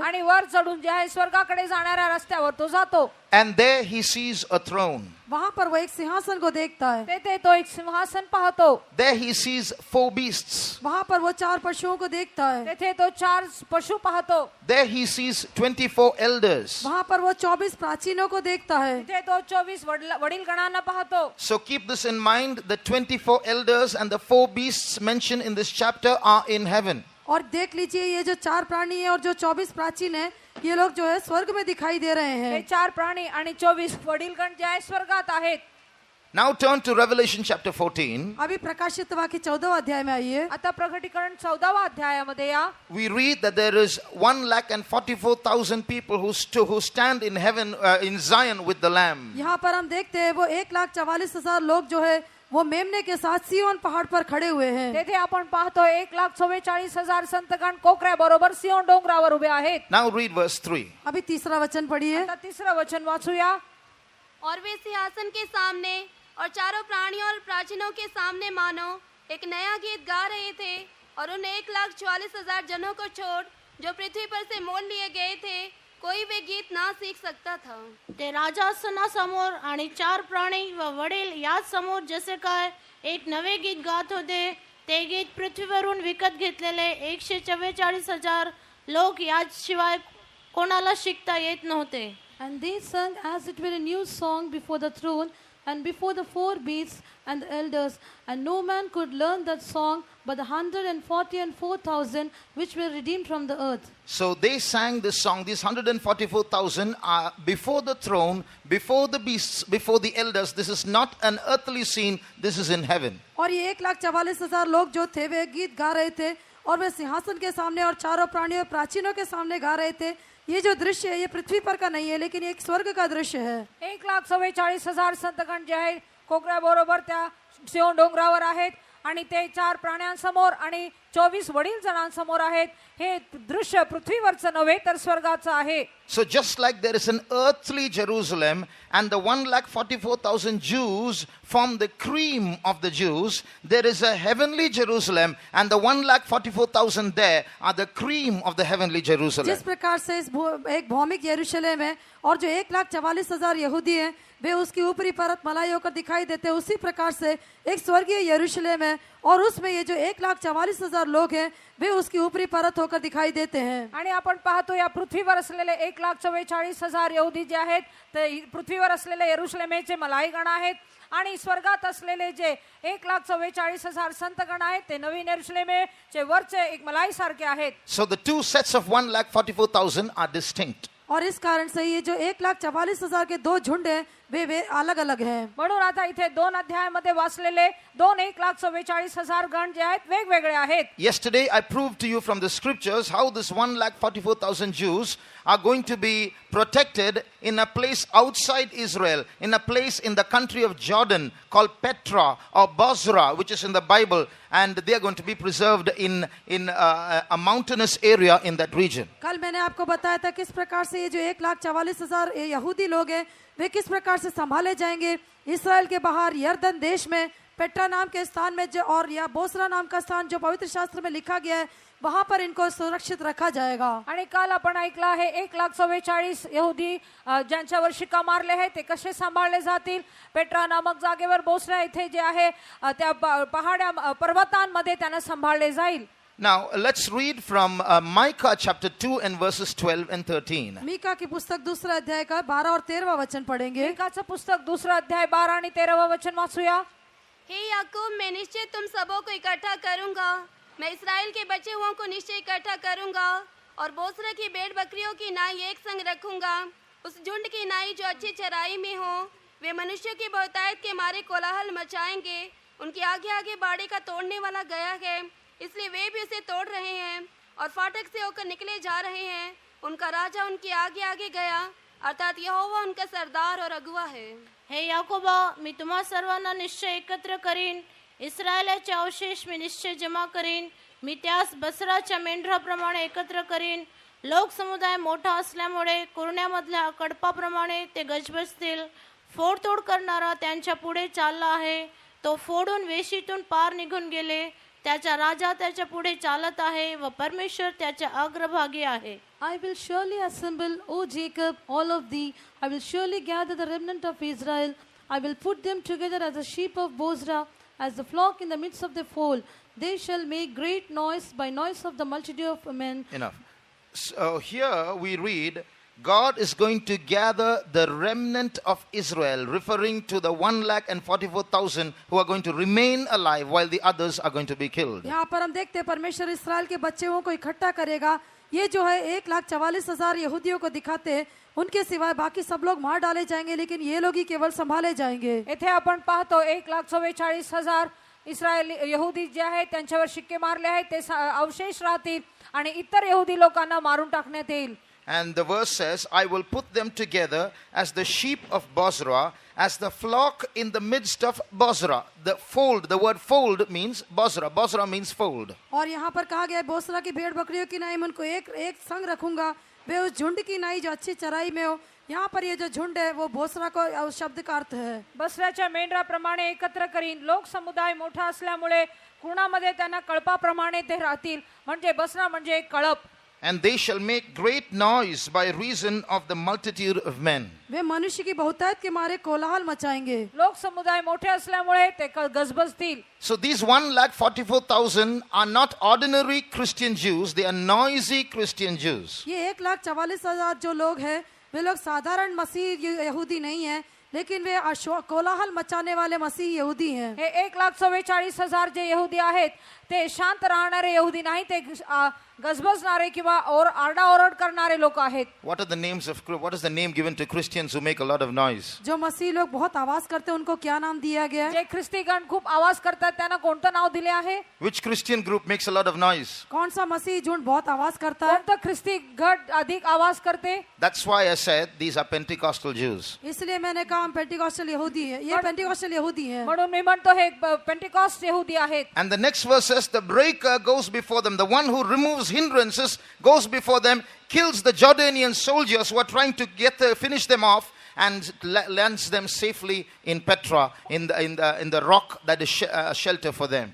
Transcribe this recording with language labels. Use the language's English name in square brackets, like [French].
[Marathi] आणि वर चढून जे आहे स्वर्गाकडे जाणाऱ्या रस्त्यावर तो जातो. [English] And there he sees a throne. [Hindi] वहां पर वो एक सिंहासन को देखता है. [Marathi] तेथे तो एक सिंहासन पाहतो. [English] There he sees 4 beasts. [Hindi] वहां पर वो 4 पशुओं को देखता है. [Marathi] तेथे तो 4 पशु पाहतो. [English] There he sees 24 elders. [Hindi] वहां पर वो 24 प्राचीनों को देखता है. [Marathi] तिथे तो 24 वडील गणांना पाहतो. [English] So keep this in mind, the 24 elders and the 4 beasts mentioned in this chapter are in heaven. [Hindi] और देख लीजिए ये जो 4 प्राणी है और जो 24 प्राचीन है, ये लोग जो है स्वर्ग में दिखाई दे रहे हे हैं. [Marathi] 4 प्राणी आणि 24 वडीलगण जे आहे स्वर्गात आहेत. [English] Now turn to Revelation chapter 14. [Hindi] अभी प्रकाशित वाक्य 14वें अध्याय में आइए. [Marathi] आता प्रकटीकरण 14व्या अध्यायामध्ये या. [English] We read that there is 1,44,000 people who stand in heaven, in Zion with the Lamb. [Hindi] यहाँ पर हम देखते हैं वो 1,44,000 लोग जो है वो मेमने के साथ सिय्योन पहाड़ पर खड़े हुए हैं. [Marathi] तेथे आपण पाहतो 1,44,000 संतगण कोकऱ्या बरोबर सियोन डोंगरावर उभे आहेत. [English] Now read verse 3. [Hindi] अभी तीसरा वचन पढ़िए. [Marathi] आता तिसरं वचन वाचूया. [Hindi] और वे सिंहासन के सामने और चारों प्राणियों और प्राचीनों के सामने मानो एक नया गीत गा रहे थे और उन 1,44,000 जनों को छोड़ जो पृथ्वी पर से मोल लिए गए थे कोई वे गीत ना सीख सकता था. [Marathi] ते राजासनासमोर आणि 4 प्राणी व वडील या समोर जसे काय एक नवे गीत गात होते, ते गीत पृथ्वीवरून विकत घेतलेले 144,000 लोक याशिवाय कोणाला शिकता येत नव्हते. [English] And they sang as it were a new song before the throne and before the 4 beasts and the elders, and no man could learn that song but the 144,000 which were redeemed from the earth. So they sang this song. These 144,000 are before the throne, before the beasts, before the elders. This is not an earthly scene. This is in heaven. [Hindi] और ये 1,44,000 लोग जो थे वे गीत गा रहे थे और वे सिंहासन के सामने और चारों प्राणियों प्राचीनों के सामने गा रहे थे. ये जो दृश्य है ये पृथ्वी पर का नहीं है लेकिन एक स्वर्ग का दृश्य है. [Marathi] 1,44,000 संतगण जे आहे कोकऱ्या बरोबर त्या सियोन डोंगरावर आहेत आणि ते 4 प्राण्यांसमोर आणि 24 वडील जणांसमोर आहेत. हे दृश्य पृथ्वीवरचं नव्हे तर स्वर्गाचं आहे. [English] So just like there is an earthly Jerusalem and the 1,44,000 Jews form the cream of the Jews, there is a heavenly Jerusalem and the 1,44,000 there are the cream of the heavenly Jerusalem. [Hindi] जिस प्रकार से एक भौमिक यरूशलेम है और जो 1,44,000 यहूदी हैं वे उसकी ऊपरी परत मलाई होकर दिखाई देते हैं, उसी प्रकार से एक स्वर्गीय यरूशलेम है और उसमें ये जो 1,44,000 लोग हैं वे उसकी ऊपरी परत होकर दिखाई देते हैं. [Marathi] आणि आपण पाहतो या पृथ्वीवर असलेले 1,44,000 यहूदी जे आहेत ते पृथ्वीवर असलेले यरूशलेमेचे मलाईगण आहेत आणि स्वर्गात असलेले जे 1,44,000 संतगण आहेत ते नवीन यरूशलेमेचे वरचे एक मलाई सारखे आहेत. [English] So the two sets of 1,44,000 are distinct. [Hindi] और इस कारण से ये जो 1,44,000 के 2 झुंड हैं वे अलग अलग हैं. [Marathi] म्हणून आता इथे 2 अध्यायामध्ये वाचलेले 1,44,000 गण जे आहेत वेगवेगळे आहेत. [English] Yesterday I proved to you from the scriptures how this 1,44,000 Jews are going to be protected in a place outside Israel, in a place in the country of Jordan called Petra or Bozrah, which is in the Bible, and they are going to be preserved in a mountainous area in that region. [Hindi] कल मैंने आपको बताया था किस प्रकार से ये जो 1,44,000 यहूदी लोग हैं वे किस प्रकार से संभाले जाएंगे. इस्राएल के बाहर यरदन देश में पेट्रा नाम के स्थान में जो और या बोसरा नाम का स्थान जो पवित्र शास्त्र में लिखा गया है वहां पर इनको सुरक्षित रखा जाएगा. [Marathi] आणि काल आपण ऐकलं आहे 1,44,000 यहूदी ज्यांच्यावर शिक्का मारले आहे ते कसे सांभाळले जातील. पेट्रा नामक जागेवर बोसरा इथे जे आहे त्या पर्वतांमध्ये त्यांना सांभाळले जाईल. [English] Now, let's read from Micah chapter 2 and verses 12 and 13. [Hindi] Mika की पुस्तक दूसरा अध्याय का 12 और 13वां वचन पढ़ेंगे। [Marathi] मीकाचं पुस्तक दुसरा अध्याय 12 आणि 13वां वचन वाचूया। [Hindi] हे याकूब, मैं निश्चय तुम सबों को इकट्ठा करूंगा, मैं इसराइल के बचे हुओं को निश्चय इकट्ठा करूंगा और बोसरा की भेड़ बकरियों की नाई एक संग रखूंगा। उस झुंड की नाई जो अच्छी चराई में हो, वे मनुष्यों की बहुतायत के मारे कोलाहल मचाएंगे। उनके आगे आगे बाड़े का तोड़ने वाला गया है, इसलिए वे भी उसे तोड़ रहे हैं और फाटक से होकर निकले जा रहे हैं। उनका राजा उनके आगे आगे गया, अर्थात यहोवा उनका सरदार और अगुवा है। [Marathi] हे याकोबा, मी तुम्हा सर्वांना निश्चय एकत्र करीन, इस्रायलाचे अवशेष मी निश्चय जमा करीन, मी त्यास बसराच्या मेंढराप्रमाणे एकत्र करीन। लोक समुदाय मोठा असल्यामुळे कुरण्यामधल्या कडपाप्रमाणे ते गजबजतील। फोडतोड करणारा त्यांच्या पुढे चालला आहे, तो फोडून वेशीतून पार निघून गेले। त्याचा राजा त्याच्या पुढे चालत आहे व परमेश्वर त्याच्या अग्रभागी आहे। [English] I will surely assemble, O Jacob, all of thee. I will surely gather the remnant of Israel. I will put them together as the sheep of Bozrah, as the flock in the midst of the fold. They shall make great noise by noise of the multitude of men. Enough. So here we read, God is going to gather the remnant of Israel, referring to the 1,44,000 who are going to remain alive while the others are going to be killed. [Hindi] यहाँ पर हम देखते हैं परमेश्वर इस्राएल के बच्चों को इकट्ठा करेगा। ये जो है 1,44,000 यहूदियों को दिखाते हैं, उनके सिवाय बाकी सब लोग मार डाले जाएंगे, लेकिन ये लोग ही केवल संभाले जाएंगे। [Marathi] येथे आपण पाहतो 1,44,000 इस्रायली यहुदी जे आहेत त्यांच्यावर शिक्के मारले आहेत, ते अवशेष राहतील आणि इतर यहुदी लोकांना मारून टाकण्यात येईल। [English] And the verse says, I will put them together as the sheep of Bozrah, as the flock in the midst of Bozrah. The fold, the word fold means Bozrah. Bozrah means fold. [Hindi] और यहाँ पर कहा गया है बोसरा की भेड़ बकरियों की नाई में उनको एक संग रखूंगा, वे उस झुंड की नाई जो अच्छी चराई में हो। यहाँ पर ये जो झुंड है वो बोसरा को शब्द का अर्थ है। [Marathi] बसऱ्याच्या मेंढराप्रमाणे एकत्र करीन। लोक समुदाय मोठा असल्यामुळे कुणामध्ये त्यांना कळपाप्रमाणे ते राहतील, म्हणजे बसरा म्हणजे एक कळप। [English] And they shall make great noise by reason of the multitude of men. [Hindi] वे मनुष्य की बहुतायत के मारे कोलाहल मचाएंगे। [Marathi] लोक समुदाय मोठे असल्यामुळे ते गजबजतील। [English] So these 1,44,000 are not ordinary Christian Jews, they are noisy Christian Jews. [Hindi] ये 1,44,000 जो लोग हैं, वे लोग साधारण मसीह यहूदी नहीं है, लेकिन वे कोलाहल मचाने वाले मसीह यहूदी हैं। [Marathi] हे 1,44,000 जे यहुदी आहेत ते शांत राहणारे यहुदी नाही, ते गजबजणारे किंवा आरडाओरड करणारे लोक आहेत। [English] What is the name given to Christians who make a lot of noise? [Hindi] जो मसीह लोग बहुत आवाज करते हैं उनको क्या नाम दिया गया है? [Marathi] जे ख्रिस्तीगण खूप आवाज करतात त्यांना कोणतं नाव दिले आहे? [English] Which Christian group makes a lot of noise? [Hindi] कौन सा मसीह झुंड बहुत आवाज करता है? [Marathi] कोणतं ख्रिस्ती गट अधिक आवाज करते? [English] That's why I said these are Pentecostal Jews. [Hindi] इसलिए मैंने कहा हम पेंटिकॉस्टल यहूदी हैं। ये पेंटिकॉस्टल यहूदी हैं। [Marathi] म्हणून मी म्हणतो हे पेंटिकॉस्ट यहुदी आहेत। [English] And the next verse says, the breaker goes before them, the one who removes hindrances goes before them, kills the Jordanian soldiers who are trying to finish them off, and lands them safely in Petra, in the rock that is a shelter for them.